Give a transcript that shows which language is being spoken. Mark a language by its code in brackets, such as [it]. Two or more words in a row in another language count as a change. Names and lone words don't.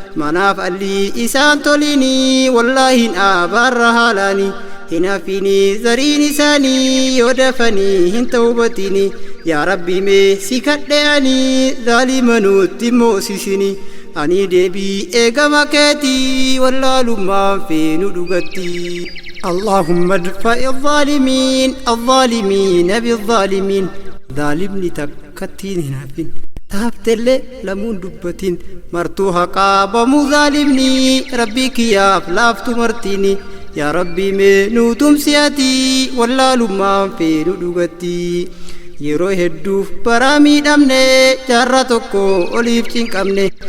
[om] Manaaf alli isaan tolini, wallaahin abaarra haalani. Hin hafini zariin isaanii, yoo dafanii hin tawbatini. Yaa Rabbi mee si kadhe ani, zaalima nutti moosisini. Ani deebii eegama keeti, wallaalummaan feenu dhugatti. [ar] اللهم ادفع الظالمين، الظالمين بالظالمين. [om] Zaalimni takkattiin hin hafin. Taaftellee lamuun dubbatin. Martuu haqaa bamuu zaalimni, Rabbii kiyyaaf laaftu martini. Yaa Rabbi mee nuu tumsi ati, wallaalummaan feenu dhugatti. Yeroo hedduuf baraa miidhamne, jaarraa tokko oliif cinqabne.